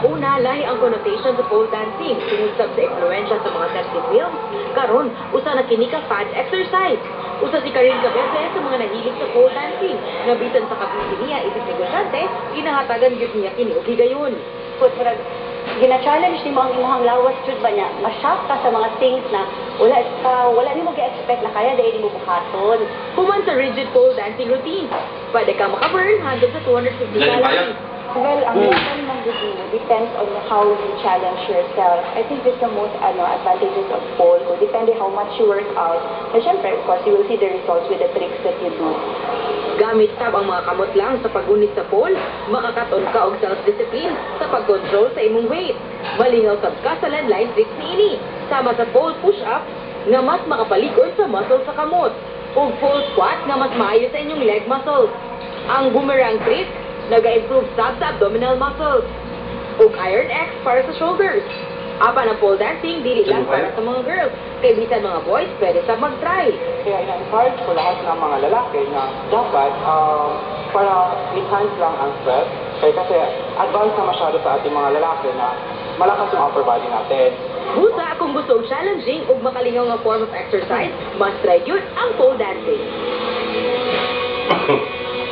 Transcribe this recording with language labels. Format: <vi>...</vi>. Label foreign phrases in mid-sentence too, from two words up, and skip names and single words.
<ceb>Nalahi ang connotation sa</ceb> <en>pole dancing</en> <ceb>tungod sa influensya sa mga</ceb> <en>sexy films.</en> <ceb>Karon, usa na kini ka</ceb> <en>fad exercise.</en> <ceb>Usa si Karin Cabeze sa mga nahilig sa</ceb> <en>pole dancing.</en> <ceb>Nga bisan sa kapisi niya isip negosyante, ginahatagan gyud niya kini og higayon. Gina-challenge ni mo ang imong lawas jud ba niya. Ma-shock ka sa mga things na wala ni mo gi-expect na kaya dahil mo buhaton. Human sa</ceb> <en>rigid pole dancing routine,</en> <ceb>pwede ka makaburn hanggang sa 250 calories.</ceb> <en>Well,</en> <tl>ang level ng routine</tl> <en>depends on how you challenge yourself. I think this is the most advantages of pole. Depende how much you work out. And syempre, of course, you will see the results with the tricks that you do.</en> <ceb>Gamit tab ang mga kamot lang sa pagunit sa pole, makakaton ka og</ceb> <en>self-discipline sa pag-control</en> <ceb>sa imong weight. Malingaw sab ka sa</ceb> <en>landline tricks</en> <ceb>niini, sama sa</ceb> <en>pole push-up</en> <ceb>nga mas makapalikod sa muscle sa kamot, ug</ceb> <en>pole squat</en> <ceb>nga mas maayo sa inyong</ceb> <en>leg muscles.</en> <ceb>Ang</ceb> <en>boomerang trick</en> <ceb>naga-improve sa</ceb> <en>abdominal muscles,</en> <ceb>ug</ceb> <en>iron X</en> <ceb>para sa shoulders. Apan ang</ceb> <en>pole dancing</en> <ceb>dili lang para sa mga girls, kay bisan mga boys pwede sa mag-try.</ceb> <tl>Kaya ina-encourage ko lahat ng mga lalaki na dapat para enhance lang ang stress. Kasi advanced na masyado sa ating mga lalaki na malakas yung upper body natin.</tl> <ceb>Busa kung gusto challenging ug makalingaw nga</ceb> <en>form of exercise, must try</en> <ceb>yun ang</ceb> <en>pole dancing.</en>